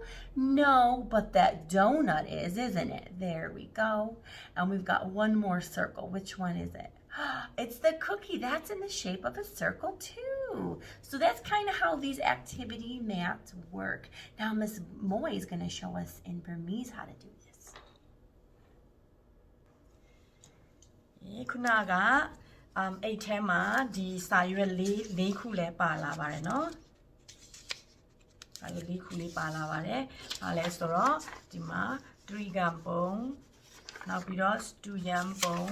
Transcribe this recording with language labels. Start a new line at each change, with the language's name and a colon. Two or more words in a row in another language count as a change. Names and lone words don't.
English: No, but that donut is, isn't it? There we go. And we've got one more circle. Which one is it? It's the cookie. That's in the shape of a circle too. So that's kind of how these activity mats work. Now Miss Moy is going to show us in Burmese how to do this.
Burmese: ခုနကအိတ်ထဲမှာဒီစာရွက်လေး၄ခုလဲပါလာပါတယ်เนาะစာရွက်၄ခုလေးပါလာပါတယ်။ဘာလဲဆိုတော့ဒီမှာ3ကံပုံနောက်ပြီးတော့ student ပုံ